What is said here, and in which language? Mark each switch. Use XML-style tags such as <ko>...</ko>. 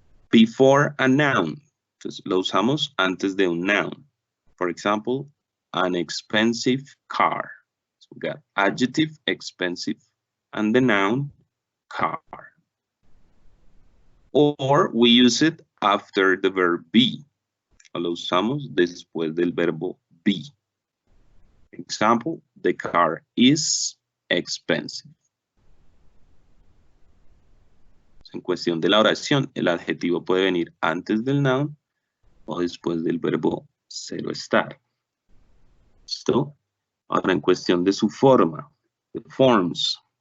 <en>Before a noun.</en> <es>Entonces lo usamos antes de un noun.</es> <en>For example, an expensive car. So we got adjective, expensive, and the noun, car. Or we use it after the verb be.</en> <es>O lo usamos después del verbo be.</es> <en>Example, the car is expensive.</en> <es>En cuestión de la oración, el adjetivo puede venir antes del noun o después del verbo ser o estar. ¿Listo? Ahora, en cuestión de su forma,</es> <en>the forms.</en>